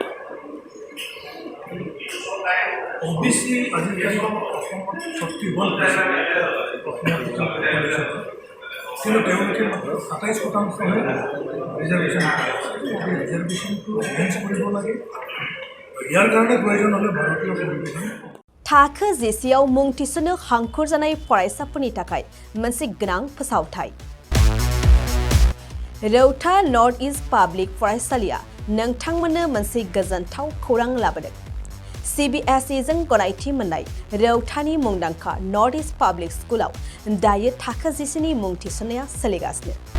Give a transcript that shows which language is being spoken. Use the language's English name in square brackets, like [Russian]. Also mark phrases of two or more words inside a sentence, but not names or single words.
[Assamese] OBC আজিকালি অসমত 31%, কিন্তু তেওঁলোকে মাত্ৰ 27%হে ৰিজাৰ্ভেশ্যন পায়। এই ৰিজাৰ্ভেশ্যনটো এনহেঞ্চ কৰিব লাগে। ইয়াৰ কাৰণে প্ৰয়োজন হ'লে ভাৰতীয় সংবিধান [Bodo] थाखो जेसेआव मुं थिसननो हांखुर जानाय फरायसाफोरनि थाखाय मोनसे गोनां फोसावथाय। रौता नर्थ इस्ट पाब्लिक फरायसालिया नोंथांमोननो मोनसे गोजोनथाव खौरां लाबोदों। CBSE जों गनायथि मोननाय रौतानि मुंदांखा नर्थ इस्ट पाब्लिक स्कुलाव दायो थाखो जेसेनि मुं थिसननाया सोलिगासिनो।